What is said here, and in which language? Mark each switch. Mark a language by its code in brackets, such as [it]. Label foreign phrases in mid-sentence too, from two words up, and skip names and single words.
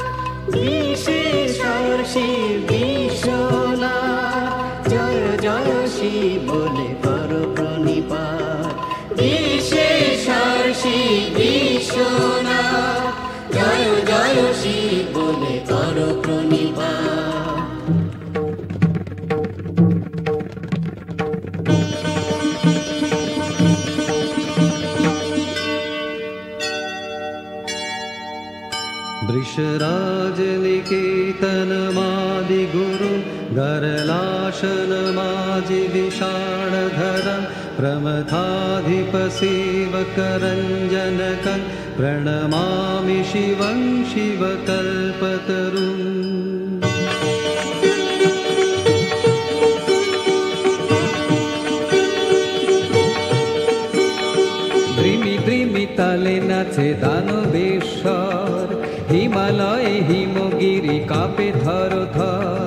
[bn] বিশেষর শিব বিশ্বনাথ, জয় জয় শিব বলে করো প্রণিপাত। বিশেষর শিব বিশ্বনাথ, জয় জয় শিব বলে করো প্রণিপাত। [sa] वृषराजनिकेतनमादिगुरुं गरलाशनमाजि विषाणधरं प्रमथाधिपसेवकरञ्जनकं प्रणमामि शिवं शिवकल्पतरुम्। [bn] দ্রিমি দ্রিমি তালে নাচে দানবেশ্বর, হিমালয়ে হিমগিরি কাঁপে থর থর।